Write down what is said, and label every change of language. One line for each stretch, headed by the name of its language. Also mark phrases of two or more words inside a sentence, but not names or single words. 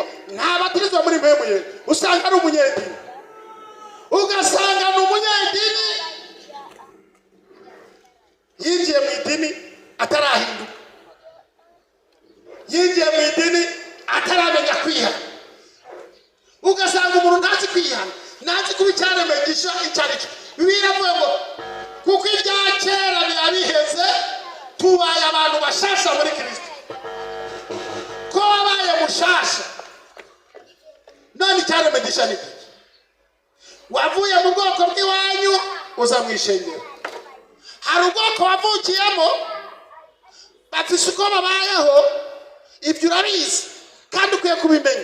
Rundi: Nta batirizwa muri mwemuye, usanga ari umunyedini. Ugasanga ni umunyedini yinjiye mu idini atarahinduka, yinjiye mu idini ataramenya kwihana. Ugasanga umuntu ntazi kwihana, ntazi kuba icyaremegisha icyo ari cyo. Bibiliya ivuga ngo kuko ibya kera biba biheze, tubaye abantu bashasha muri Kristo. Ko wabaye mushasha none icyaremegisha ni iki? Wavuye mu bwoko bw'iwanyu uza mu ishengero. Hari ubwoko wavukiyemo bafise uko babayeho, ibyo urabizi kandi ukwiye kubimenya.